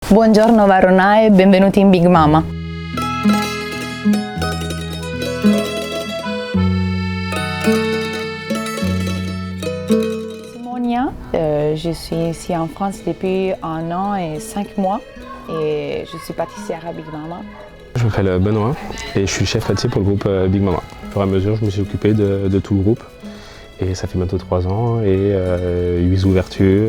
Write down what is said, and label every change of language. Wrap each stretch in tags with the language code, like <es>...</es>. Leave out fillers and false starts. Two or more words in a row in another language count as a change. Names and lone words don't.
<it>Buongiorno Varona e benvenuti in Big Mama.</it> <fr>Simonia, je suis ici en France depuis 1 an et 5 mois et je suis pâtissière à Big Mama. Je m'appelle Benoît et je suis chef pâtissier pour le groupe Big Mama. Au fur et à mesure, je me suis occupé de tout le groupe et ça fait bientôt 3 ans et 8 ouvertures.</fr>